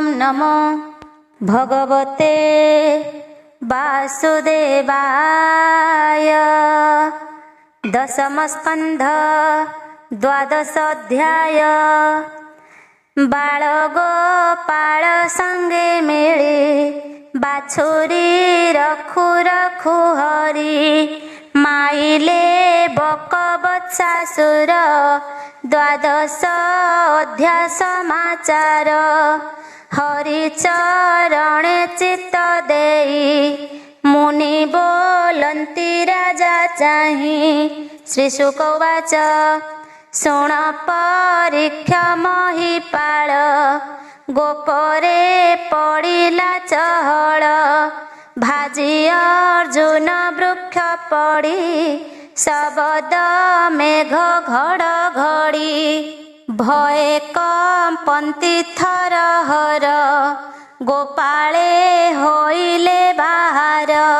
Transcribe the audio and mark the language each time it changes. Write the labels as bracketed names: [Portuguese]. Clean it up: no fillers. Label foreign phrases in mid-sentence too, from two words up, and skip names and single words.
[Sanskrit] नमो भगवते वासुदेवाय। [Odia] ଦଶମ ସ୍କନ୍ଧ ଦ୍ୱାଦଶ ଅଧ୍ୟାୟ। ବାଳ ଗୋପାଳ ସଙ୍ଗେ ମିଳି ବାଛୁରୀ ରଖୁ ରଖୁ ହରି ମାଇଲେ ବକ ବତ୍ସାସୁର। ଦ୍ୱାଦଶ ଅଧ୍ୟାୟ ସମାଚାର। ହରିଚରଣେ ଚିତ୍ତ ଦେଇ ମୁନି ବୋଲନ୍ତି ରାଜା ଚାହିଁ। [Sanskrit] श्रीशुक उवाच [Odia] ଶୁଣ ପରୀକ୍ଷା ମହୀପାଳ ଗୋପରେ ପଡ଼ିଲା ଚହଲ। ଭାଜି ଅର୍ଜୁନ ବୃକ୍ଷ ପଡ଼ି ଶବଦ ମେଘ ଘଡ଼ଘଡ଼ି। ଭୟ କମ୍ପନ୍ତି ଥରହର ଗୋପାଳେ ହୋଇଲେ ବାହାର।